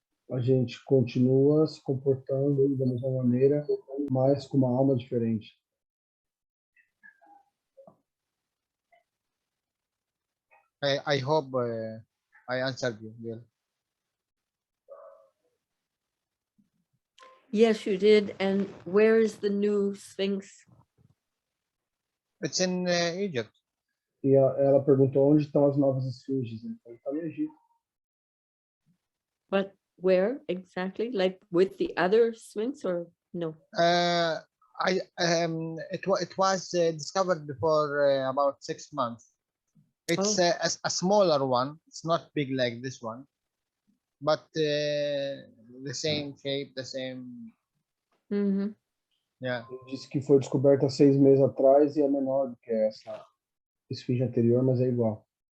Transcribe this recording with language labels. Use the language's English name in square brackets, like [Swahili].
[Portuguese] A gente continua se comportando da mesma maneira, mas com uma alma diferente. [English] I hope I answered you, Bill. Yes, you did. And where is the new Sphinx? It's in Egypt. [Portuguese] E ela perguntou onde estão as novas esfinges. Ele falou, está no Egito. [English] But where exactly? Like with the other Sphinx or no? It was discovered before about 6 months. It's a smaller one. It's not big like this one, but the same shape, the same. Mm-hmm. Yeah. [Portuguese] Ele disse que foi descoberta há 6 meses atrás e é menor do que essa esfinge anterior, mas é igual.